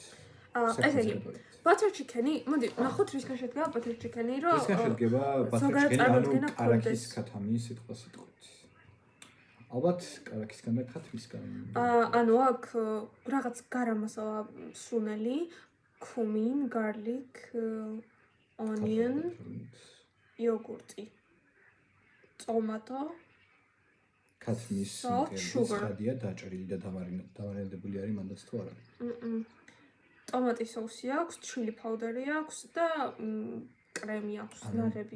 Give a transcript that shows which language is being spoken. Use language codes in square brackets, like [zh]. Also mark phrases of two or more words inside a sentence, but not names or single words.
[ka] ესე იგი, [en] butter chicken- [ka] ი, მოდი, ნახოთ რისგან შედგება [en] butter chicken- [ka] ი, რომ რისგან შედგება [en] butter chicken- [ka] ი, ანუ კარაქის ქათამი სიტყვით. ალბათ კარაქისგან და ქათმისგან. ანუ აქ რაღაც გარამასალა სუნელი, [en] cumin, garlic, onion, [ka] იოგურტი, ტომატო, ქათმის ხადია დაჭრილი და დამარილებული არის მანდაც თუ არა. ტომატის სოუსი აქვს, [en] chili powder [ka] აქვს და კრემი აქვს, ნაღები.